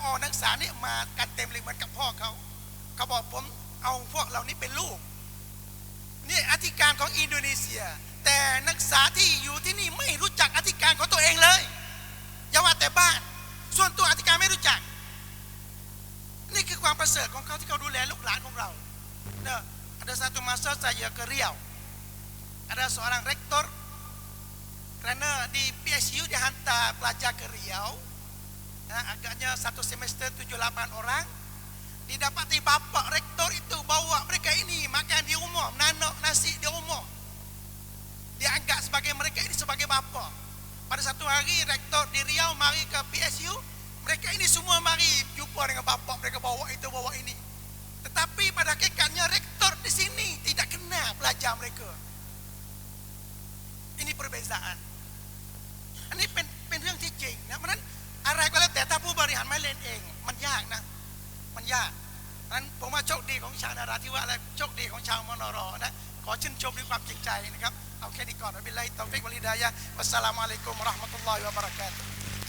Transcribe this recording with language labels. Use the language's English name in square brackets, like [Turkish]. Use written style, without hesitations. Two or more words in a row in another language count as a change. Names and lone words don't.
[Thai] อนักศึกษาเนี่ยมากันเต็มเลยเหมือนกับพ่อเขาบอกผมเอาพวกเรานี่เป็นลูกนี่อธิการของอินโดนีเซียแต่นักศึกษาที่อยู่ที่นี่ไม่ รู้จักอธิการของตัวเองเลยอย่าว่าแต่บ้านส่วนตัวอธิการไม่รู้จักนี่คือความประเสริฐของเขาที่เขาดูแล ลูกหลานของเราเนี่ย [Malay] ada satu masa saya ke Riau ada seorang rektor karena di PSU dihantar pelajar ke Riau agaknya 1 semester 7-8 orang didapati bapak rektor itu bawa mereka ini makan di rumah nanok nasi di rumah dia anggap sebagai mereka ini sebagai bapak pada satu hari rektor di Riau mari ke PSU mereka ini semua mari jumpa dengan bapak mereka bawa itu bawa ini tetapi pada hakikatnya rektor di sini tidak kenal pelajar mereka ini perbezaan ini [Thai] เป็นเรื่องที่จริงนะเพราะนั้นอะไรก็แล้วแต่ถ้าผู้บริหารไม่เล่นเองมันยากนะมันยากนั้นผมว่าโชคดีของชาวนราธิวาสและโชคดีของชาวมนรนะขอชื่นชมด้วยความจริงใจนะครับเอาแค่นี้ก่อน [Arabic] بالله التوفيق والهداية والسلام عليكم ورحمة الله وبركاته